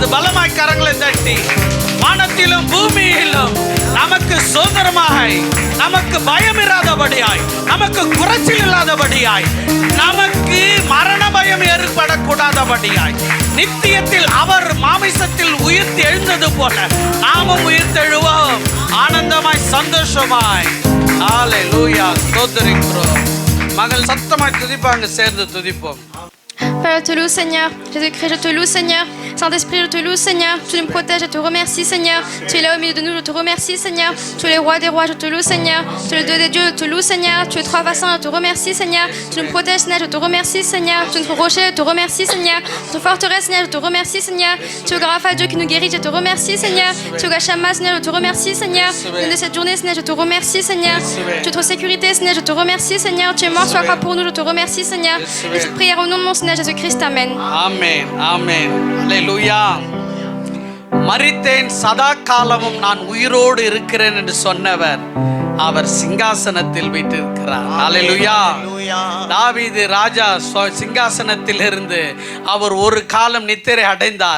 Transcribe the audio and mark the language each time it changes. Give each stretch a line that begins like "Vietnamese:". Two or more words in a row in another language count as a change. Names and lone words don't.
Tamil: பலமாய் கரங்களை தட்டி வானத்திலும் பூமியிலும் நமக்கு சுதந்திரமாய், நமக்கு பயம் இல்லாதபடியாய், நமக்கு குறைச்சல் இல்லாதபடியாய், நமக்கு மரண பயம் ஏற்படக்கூடாதபடியாய், நித்தியத்தில் அவர் மாமிசத்தில் உயிர்த்து எழுந்தது போல நாமும் உயிர்த்தெழுவோம் ஆனந்தமாய் சந்தோஷமாய். ஹல்லேலூயா. ஸ்தோத்திரிக்கிறோம். மகள் சத்தமாய் துதிப்பாங்க, சேர்ந்து துதிப்போம்.
French: Père, je te loue, Seigneur. Jésus-Christ, je te loue, Seigneur. Saint-Esprit, je te loue, Seigneur. Tu nous protèges, je te remercie, Seigneur. Tu es là au milieu de nous, je te remercie, Seigneur. Tu es le roi des rois, je te loue, Seigneur. Tu es le Dieu des dieux, je te loue, Seigneur. Tu es trois vassants, je te remercie, Seigneur. Tu nous protèges, Seigneur, je te remercie, Seigneur. Tu es notre rocher, je te remercie, Seigneur. Notre forteresse, Seigneur, je te remercie, Seigneur. Tu es le grand Rapha, Dieu qui nous guérit, je te remercie, Seigneur. Tu es le Gachama, Seigneur, je te remercie, Seigneur. De cette journée, Seigneur, je te remercie, Seigneur. Tu es notre sécurité, Seigneur, je te remercie, Seigneur. Tu es mort sur la croix pour nous, je te remercie, Seigneur. Et cette prière au nom de mon Seigneur Jésus-Christ, Amen.
Tamil: ஆமென், ஆமென். ஹல்லேலூயா. மரித்தேன், சதா காலமும் நான் உயிரோடு இருக்கிறேன் என்று சொன்னவர் அவர் சிங்காசனத்தில் வீற்றிருக்கிறார். ஹல்லேலூயா. தாவீது ராஜா சிங்காசனத்தில் இருந்து அவர் ஒரு காலம் நித்திரை அடைந்தார்.